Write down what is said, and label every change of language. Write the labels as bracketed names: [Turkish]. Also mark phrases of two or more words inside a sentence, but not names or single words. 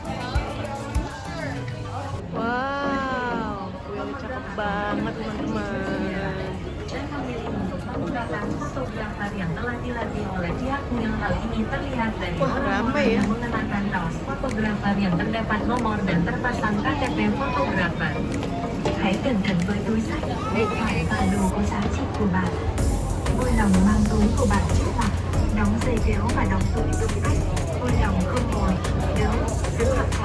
[Indonesian] Wow, kuilnya cakep banget teman-teman. Fotografer yang telah dilatih oleh pihak kuil hal ini terlihat dari Wah, ramai ya. mengenakan kaos fotografer yang terdapat nomor dan terpasang KTP fotografer. [Vietnamese] Hãy cẩn thận với túi sách, điện thoại và đồ có giá trị của bạn. Vui lòng mang túi của bạn trước mặt, đóng dây kéo và đóng túi giúp khách. Vui lòng không ngồi, đứng, giữ